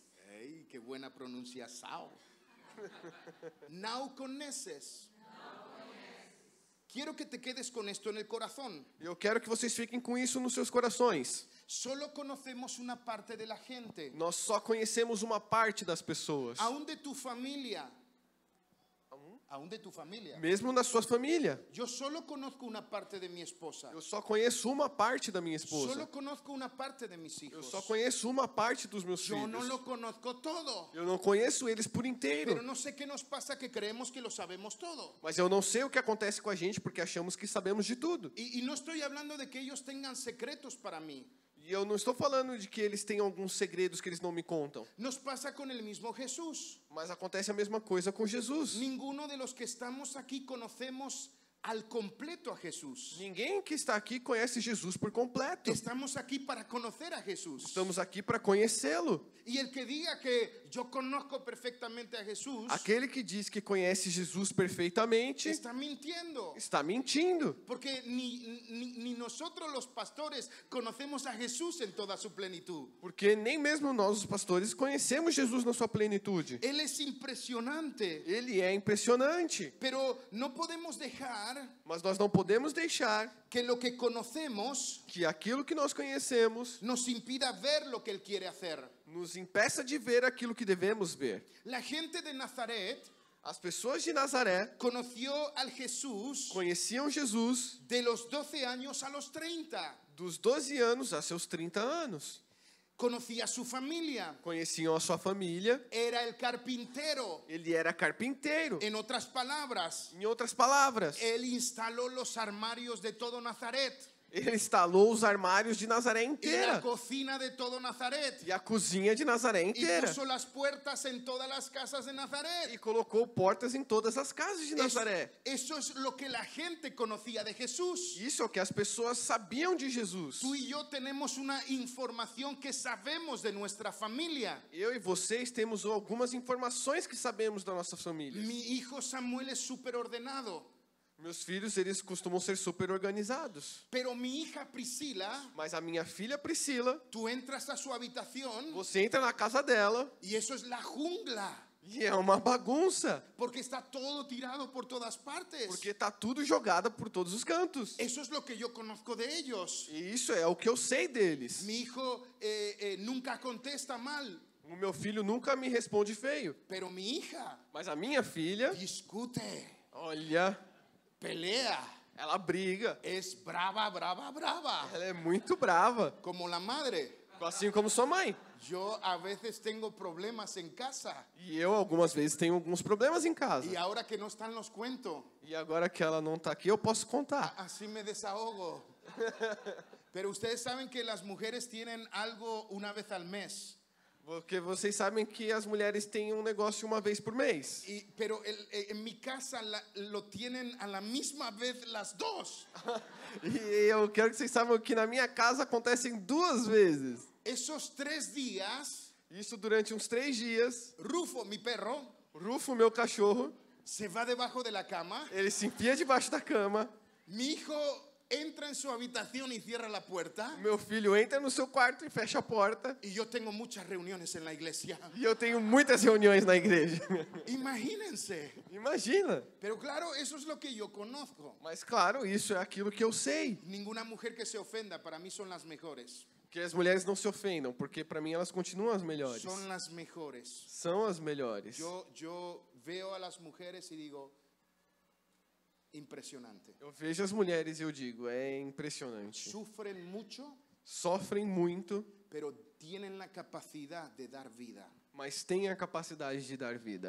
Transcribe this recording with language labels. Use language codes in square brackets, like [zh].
[es] ¡Ey, qué buena pronunciación! Now conoces. Quiero que te quedes con esto en el corazón. [pt] Eu quero que vocês fiquem com isso nos seus corações. [es] Solo conocemos una parte de la gente. [pt] Nós só conhecemos uma parte das pessoas. [es] Aún de tu familia. Aún de tu familia. [pt] Mesmo da sua família. [es] Yo solo conozco una parte de mi esposa. [pt] Eu só conheço uma parte da minha esposa. [es] Solo conozco una parte de mis hijos. [pt] Eu só conheço uma parte dos meus [es] Yo no [pt] filhos. [es] lo conozco todo. [pt] Eu não conheço eles por inteiro. [es] Pero no sé qué nos pasa que creemos que lo sabemos todo. [pt] Mas eu não sei o que acontece com a gente porque achamos que sabemos de tudo. [es] Y no estoy hablando de que ellos tengan secretos para mí. [pt] E eu não estou falando de que eles têm alguns segredos que eles não me contam. [es] Nos pasa con el mismo Jesús. [pt] Mas acontece a mesma coisa com Jesus. [es] Ninguno de los que estamos aquí conocemos al completo a Jesús. [pt] Ninguém que está aqui conhece Jesus por completo. [es] Estamos aquí para conocer a Jesús. [pt] Estamos aqui para conhecê-lo. [es] Y el que diga que yo conozco perfectamente a Jesús, [pt] aquele que diz que conhece Jesus perfeitamente, [es] está mintiendo. [pt] está mentindo. [es] Porque ni nosotros los pastores conocemos a Jesús en toda su plenitud. [pt] Porque nem mesmo nós, os pastores, conhecemos Jesus na sua plenitude. [es] Él es impresionante. [pt] Ele é impressionante. [es] Pero no podemos dejar [pt] Mas nós não podemos deixar [es] que lo que conocemos [pt] que aquilo que nós conhecemos [es] nos impida ver lo que Él quiere hacer. [pt] nos impeça de ver aquilo que devemos ver. [es] La gente de Nazaret [pt] As pessoas de Nazaré [es] conoció al Jesús [pt] conheciam Jesus [es] de los 12 años a los 30. [pt] dos 12 anos a seus 30 anos. [es] Conocía a su familia. [pt] Conheciam a sua família. [es] Era el carpintero. [pt] Ele era carpinteiro. [es] En otras palabras, [pt] Em outras palavras, [es] Él instaló los armarios de todo Nazaret. [pt] ele instalou os armários de Nazaré [es] Y la [pt] inteira [es] cocina de todo Nazaret. [pt] e a cozinha de Nazaré [es] Y [pt] inteira [es] puso las puertas en todas las casas de Nazaret. [pt] e colocou portas em todas as casas de Nazaré. [es] Eso es lo que la gente conocía de Jesús. [pt] Isso é o que as pessoas sabiam de Jesus. [es] Tú y yo tenemos una información que sabemos de nuestra familia. [pt] Eu e vocês temos algumas informações que sabemos da nossa família. [es] Mi hijo Samuel es súper ordenado, [pt] Meus filhos, eles costumam ser super organizados. [es] pero mi hija Priscila, [pt] Mas a minha filha Priscila, [es] tú entras a su habitación [pt] você entra na casa dela [es] y eso es la jungla, [pt] e é uma bagunça. [es] porque está todo tirado por todas partes. [pt] Porque tá tudo jogado por todos os cantos. [es] Eso es lo que yo conozco de ellos. [pt] E isso é o que eu sei deles. [es] Mi hijo nunca contesta mal, [pt] O meu filho nunca me responde feio. [es] pero mi hija [pt] Mas a minha filha, [es] discute, [pt] olha, [es] pelea, [pt] ela briga. [es] es brava, brava, brava, [pt] Ela é muito brava. [es] como la madre. [pt] Assim como sua mãe. [es] Yo a veces tengo problemas en casa [pt] E eu, algumas vezes, tenho alguns problemas em casa. [es] y ahora que no están los cuento, [pt] E agora que ela não tá aqui, eu posso contar. [es] así me desahogo. Pero ustedes saben que las mujeres tienen algo una vez al mes. [pt] Porque vocês sabem que as mulheres têm um negócio uma vez por mês. [es] Pero en mi casa lo tienen a la misma vez las dos. [pt] E eu quero que vocês saibam que na minha casa acontecem 2 vezes. [es] Esos 3 días, [pt] Isso durante uns 3 dias. [es] Rufo, mi perro, [pt] Rufo, meu cachorro, [es] se va debajo de la cama. [pt] ele se enfia debaixo da cama. [es] Mi hijo entra en su habitación y cierra la puerta. [pt] Meu filho entra no seu quarto e fecha a porta. [es] Y yo tengo muchas reuniones en la iglesia. [pt] E eu tenho muitas reuniões na igreja. [es] Imagínense. [pt] Imagina. [es] Pero claro, eso es lo que yo conozco. [pt] Mas claro, isso é aquilo que eu sei. [es] Ninguna mujer que se ofenda para mí son las mejores. [pt] Que as mulheres não se ofendam, porque para mim elas continuam as melhores. [es] Son las mejores. [pt] São as melhores. [es] Yo veo a las mujeres y digo, impresionante. [pt] Eu vejo as mulheres e eu digo, é impressionante. [es] Sufren mucho, [pt] Sofrem muito, [es] pero tienen la capacidad de dar vida. [pt] mas têm a capacidade de dar vida.